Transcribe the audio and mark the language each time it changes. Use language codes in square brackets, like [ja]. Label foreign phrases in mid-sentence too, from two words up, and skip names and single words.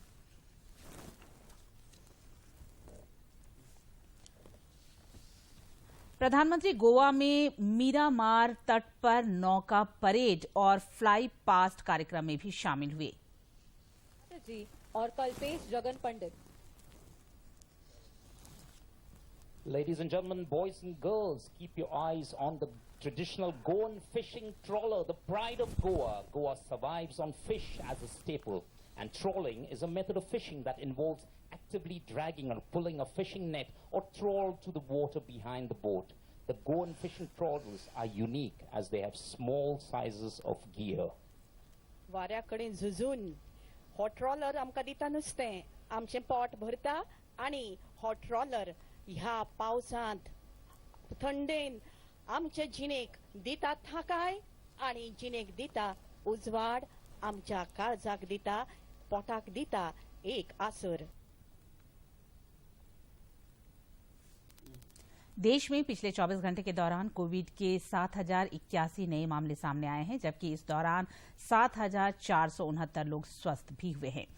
[hi] प्रधानमंत्री गोवा में मीरामार तट पर नौका परेड और फ्लाई पास्ट कार्यक्रम में भी शामिल हुए। जी और कल्पेश जगन पंडित। [en] Ladies and gentlemen, boys and girls, keep your eyes on the traditional Goan fishing trawler, the pride of Goa. Goa survives on fish as a staple, and trawling is a method of fishing that involves actively dragging or pulling a fishing net or trawl to the water behind the boat. The Goan fishing trawlers are unique as they have small sizes of gear. [kok] वाऱ्याकडे झुजून [en] hot trawler [kok] आमकां दिता नुस्तें, आमचें पोट भरता आनी [en] hot trawler [kok] ह्या पावसांत थंडेन आमचे जिणेक दिता थाकाय आनी जिणेक दिता उजवाड, आमच्या काळजाक दिता, पोटाक दिता एक आसर। [hi] देश में पिछले 24 घंटे के दौरान कोविड के 7,081 नए मामले सामने आए हैं, जबकि इस दौरान 7,469 लोग स्वस्थ भी हुए हैं।